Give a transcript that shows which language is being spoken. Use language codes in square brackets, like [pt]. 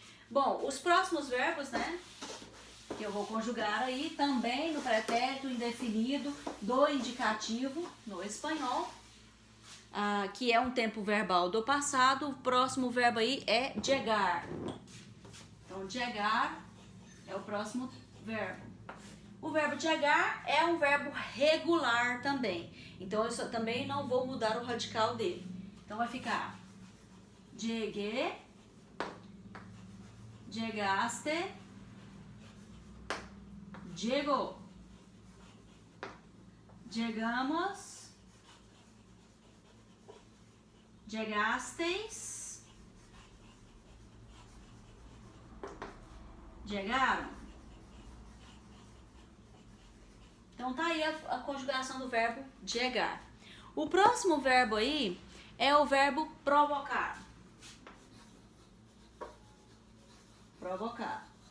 [pt] Bom, os próximos verbos, né, que eu vou conjugar aí também no pretérito indefinido do indicativo no espanhol, que é um tempo verbal do passado. O próximo verbo aí é llegar. Então, llegar é o próximo verbo. O verbo llegar é um verbo regular também. Então, eu também não vou mudar o radical dele. Então, vai ficar [es] llegué, llegaste, llegó, llegamos, llegasteis, llegaram. [pt] Então tá aí a conjugação do verbo llegar. O próximo verbo aí é o verbo provocar. Provocar.